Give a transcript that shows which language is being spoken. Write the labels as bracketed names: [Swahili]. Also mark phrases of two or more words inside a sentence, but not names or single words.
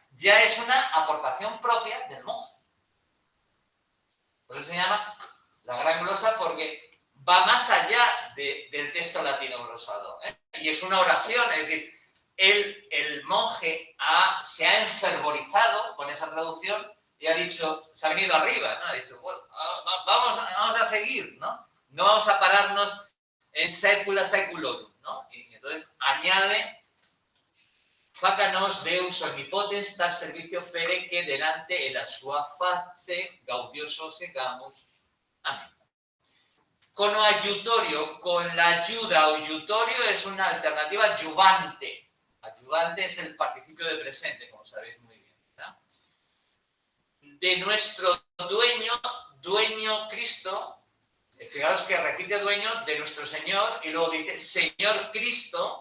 [Spanish] Ya es una aportación propia del monje. Por eso se llama la gran glosa, porque va más allá del texto latino glosado. Y es una oración, es decir, el monje se ha enfervorizado con esa traducción y ha dicho, se ha venido arriba, ¿no? Ha dicho, bueno, vamos a seguir, ¿no? No vamos a pararnos en [Latin] saecula saeculorum, [Spanish] ¿no? Y entonces añade: [Old Spanish] facanos Deus omnipotens tal servicio fere que delante en la sua face gaudioso segamus. [Spanish] Amén. Conoayutorio, con la ayuda, o ayutorio es una alternativa ayuvante. Ayuvante es el participio de presente, como sabéis muy bien, ¿verdad? De nuestro dueño Cristo, fijaros que repite dueño de nuestro Señor y luego dice Señor Cristo.